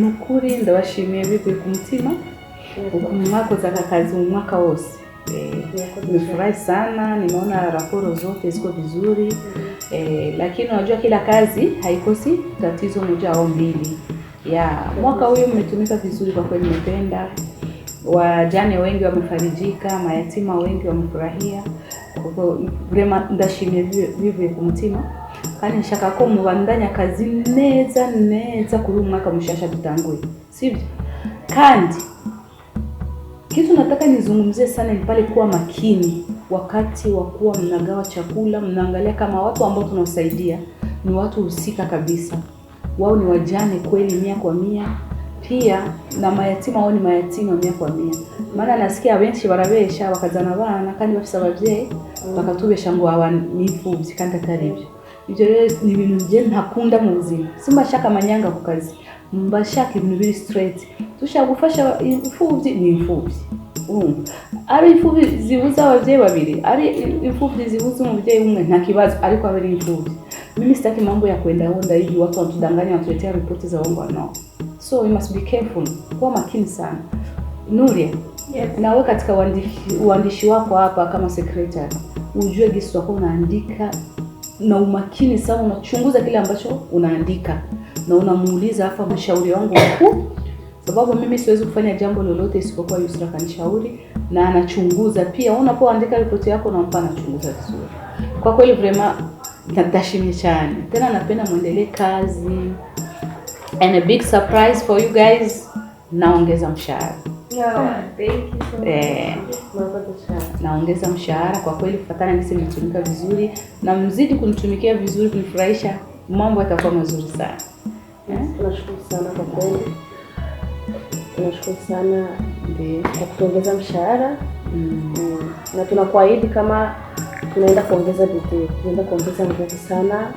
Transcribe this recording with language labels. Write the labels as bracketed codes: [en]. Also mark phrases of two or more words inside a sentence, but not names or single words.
[rn] nukuri ndabashimiye bivuye ku mutima ukuntu mwakoze aka kazi mu mwaka wose. [sw] Nimefurahi sana, nimeona raporo zote ziko vizuri. Lakini unajua kila kazi haikosi tatizo moja au mbili. Mwaka huu umetumika vizuri kwa kweli, nimependa. Wajane wengi wamefarijika, mayatima wengi wamefurahia. [rn] Kwa vrema ndashimye bivuye ku mutima. Kandi nshaka ko mubandanya kazi neza kuri umwaka mushasha dutanguye. Sivyo? [sw] Kandi kitu nataka nizungumzie sana ni pale kuwa makini wakati wa kuwa mnagawa chakula, mnaangalia kama watu ambao tunawasaidia ni watu husika kabisa. Wao ni wajane kweli 100%. Pia na mayatima wao ni mayatima 100%. [rn] Maana nasikia benshi barabesha bakazana abana kandi bafise abavyeyi bakatubesha ngo abanifuzi kandi ataribyo. Ibyo rero ni ibintu nje ntakunda mu buzima. Simbashaka amanyanga ku kazi. Mbashaka ibintu biri straight. Tushaka gufasha imfuvyi ni imfuvyi. Ari imfuvyi zibuza abavyeyi babiri, ari imfuvyi zibuza umuvyeyi umwe nta kibazo, ariko abari imfuvyi. [sw] Mimi sitaki mambo ya kwenda onda hivi watu watudanganya watuletea ripoti za uongo, [en] no. So we must be careful. [sw] Kuwa makini sana. Nuria, nawe katika uandishi wako hapa kama secretary, ujue gisi wako unaandika na umakini sana, unachunguza kile ambacho unaandika na unamuuliza hapa mshauri wangu mkuu, sababu mimi siwezi kufanya jambo lolote isipokuwa Yusra kanishauri na anachunguza pia. Unapoandika ripoti yako na mpana anachunguza vizuri. Kwa kweli vrema natashimia sana. Tena napenda muendelee kazi. [en] And a big surprise for you guys, [sw] naongeza mshahara. [en] Thank you so much. [sw] Naongeza mshahara kwa kweli, kufuatana nisi mtumika vizuri na mzidi kunitumikia vizuri, kunifurahisha, mambo yatakuwa mazuri sana. Tunashukuru sana kwa kweli. Tunashukuru sana kwa kutuongeza mshahara. Na tunakuahidi kama tunaenda kuongeza bidii, tunaenda kuongeza nguvu sana.